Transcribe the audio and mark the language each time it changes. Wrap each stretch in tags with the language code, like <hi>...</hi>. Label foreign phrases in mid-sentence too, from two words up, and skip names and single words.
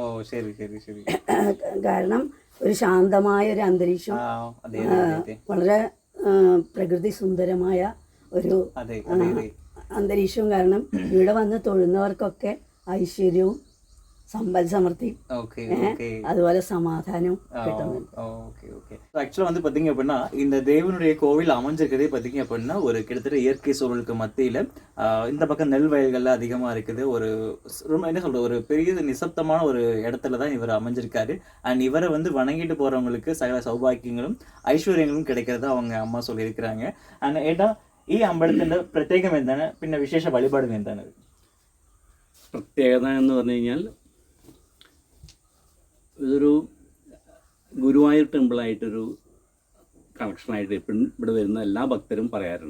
<ml>കാരണം ഒരു ശാന്തമായ ഒരു അന്തരീക്ഷം, വളരെ പ്രകൃതി സുന്ദരമായ ഒരു അന്തരീക്ഷവും കാരണം ഇവിടെ വന്ന് തൊഴുന്നവർക്കൊക്കെ ഐശ്വര്യവും സമ്പൽ സമൃദ്ധിയും അതുപോലെ சமாதானம்</ml> <ta>ஆக்சுவலாக வந்து பார்த்தீங்க அப்படின்னா இந்த தேவனுடைய கோவில் அமைஞ்சிருக்கிறதே பார்த்தீங்க அப்படின்னா ஒரு கிட்டத்தட்ட இயற்கை சூழலுக்கு மத்தியில் இந்த பக்கம் நெல் வயல்கள்லாம் அதிகமாக இருக்குது. ஒரு ரொம்ப என்ன சொல்கிறது, ஒரு பெரிய நிசப்தமான ஒரு இடத்துல தான் இவர் அமைஞ்சிருக்காரு. அண்ட் இவரை வந்து வணங்கிட்டு போகிறவங்களுக்கு சகல சௌபாக்கியங்களும் ஐஸ்வர்யங்களும் கிடைக்கிறதா அவங்க அம்மா சொல்லியிருக்கிறாங்க.</ta> <ml>அண்ட் ஏட்டா ഈ അമ്പലത്തിൻ്റെ പ്രത്യേകം എന്താണ്, പിന്നെ വിശേഷ വഴിപാടുകൾ എന്താണ്? പ്രത്യേകത എന്ന് പറഞ്ഞു കഴിഞ്ഞാൽ ഇതൊരു ഗുരുവായൂർ ടെമ്പിളായിട്ടൊരു കണക്ഷനായിട്ട് ഇപ്പം ഇവിടെ വരുന്ന എല്ലാ ഭക്തരും പറയാറുണ്ട്.</ml>